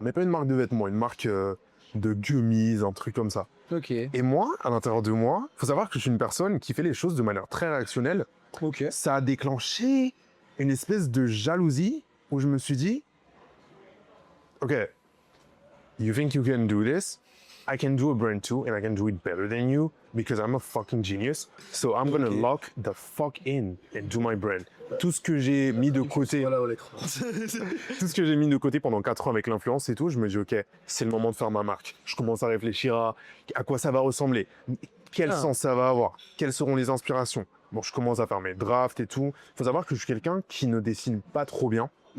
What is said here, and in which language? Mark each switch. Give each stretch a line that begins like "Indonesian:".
French: Mais pas une marque de vêtements, une marque de gummies, un truc comme ça. Ok. Et moi, à l'intérieur de moi, faut savoir que je suis une personne qui fait les choses de manière très réactionnelle. Ok. Ça a déclenché une espèce de jalousie où je me suis dit, OK,
English: you think you can do this? I can do a brand too, and I can do it better than you because I'm a fucking genius. So I'm gonna lock the fuck in and do my brand.
French: Tout ce que j'ai mis de côté, Voilà, à l'écran. tout ce que j'ai mis de côté pendant 4 ans avec l'influence et tout, je me dis, OK, c'est le moment de faire ma marque. Je commence à réfléchir à quoi ça va ressembler, quel sens ça va avoir, quelles seront les inspirations. Bon, je commence à faire mes drafts et tout. Faut savoir que je suis quelqu'un qui ne dessine pas trop bien.